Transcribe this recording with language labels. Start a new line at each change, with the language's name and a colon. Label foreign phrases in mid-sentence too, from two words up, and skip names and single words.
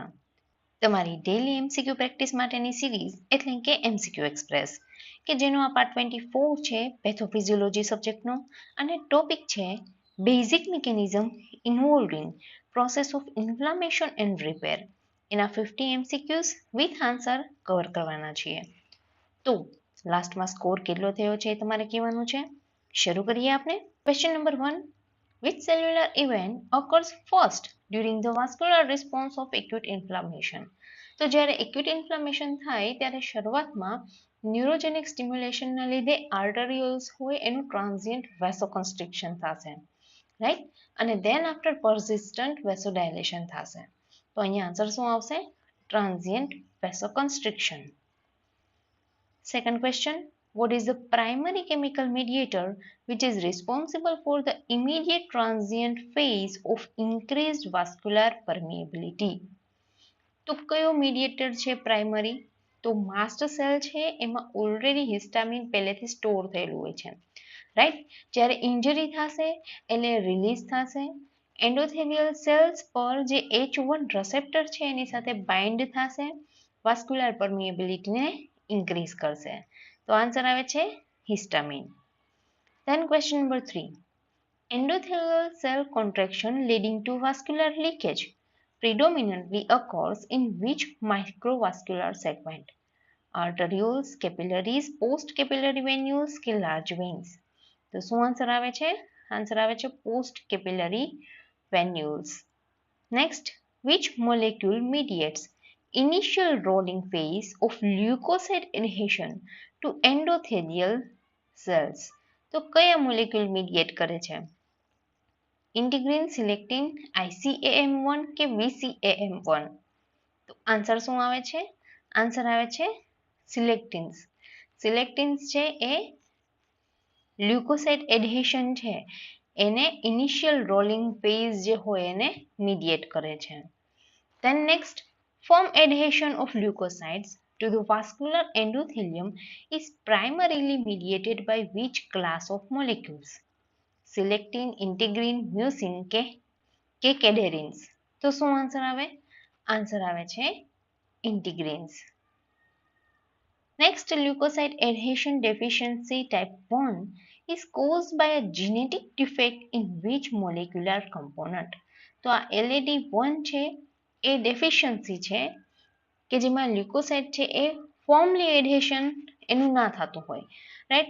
Gujarati: તમારી ડેલી એમસીક્યુ પ્રેક્ટિસ માટેની સિરીઝ એટલે કે એમસીક્યુ એક્સપ્રેસ કે જેનો આ પાર્ટ 24 છે પેથોફિઝિયોલોજી સબ્જેક્ટનો અને ટોપિક છે
English: basic mechanism involving process of inflammation and repair.
Gujarati: એના 50
English: MCQs with answer
Gujarati: કવર કરવાના છીએ. તો લાસ્ટમાં સ્કોર કેટલો થયો છે એ તમારે કહેવાનું છે. શરૂ કરીએ આપણે.
English: question number 1. Which cellular event occurs first during the vascular response of acute inflammation?
Gujarati: તો જ્યારે
English: acute inflammation
Gujarati: થાય ત્યારે શરૂઆતમાં
English: neurogenic stimulation
Gujarati: લીધે આર્ટરિયોલ્સ હોય એનું
English: transient vasoconstriction
Gujarati: થશે, રાઈટ? અને
English: then after persistent vasodilation
Gujarati: થશે. તો અહીંયા આન્સર શું આવશે?
English: transient vasoconstriction. Second question. What is the primary chemical mediator which is responsible for the immediate transient phase of increased vascular permeability?
Gujarati: તો કયો મીડિયેટર છે પ્રાઇમરી? તો
English: mast cell
Gujarati: છે એમાં
English: already histamine
Gujarati: પહેલેથી સ્ટોર થયેલું હોય છે, રાઈટ? જ્યારે ઇન્જરી થશે એટલે રિલીઝ થશે.
English: endothelial cells
Gujarati: પર જે H1 રિસેપ્ટર છે એની સાથે બાઇન્ડ થશે,
English: vascular permeability
Gujarati: ઇન્ક્રીઝ કરશે. તો આન્સર આવે છે હિસ્ટામિન.
English: Then question number 3. Endothelial cell contraction leading to vascular leakage predominantly occurs in which microvascular segment? Arterioles, capillaries, post-capillary venules કે large veins?
Gujarati: તો શું આન્સર આવે છે? આન્સર આવે છે
English: post-capillary venules. Next, which molecule mediates initial rolling phase of leukocyte adhesion to endothelial cells?
Gujarati: તો કયા
English: molecule mediate
Gujarati: કરે છે?
English: integrin, selectin,
Gujarati: ICAM1 કે VCAM1? તો આન્સર શું આવે છે? આન્સર આવે છે સિલેક્ટિન્સ. સિલેક્ટિન્સ છે એ
English: leukocyte adhesion
Gujarati: છે એને
English: initial rolling phase
Gujarati: જે હોય એને મીડિયેટ કરે છે.
English: Then next, firm adhesion of leukocytes to the vascular endothelium is primarily mediated by which class of molecules? Selectin, integrin, mucin કે cadherins?
Gujarati: તો શું આન્સર આવે? આન્સર આવે છે integrins.
English: Next, leukocyte adhesion deficiency type 1 is caused by a genetic defect in which molecular component?
Gujarati: તો આ LAD1 છે એ ડેફિશિયન્સી છે કે જેમાં લ્યુકોસાઇટ છે એ
English: formally adhesion
Gujarati: એનું ના થતું હોય, રાઈટ?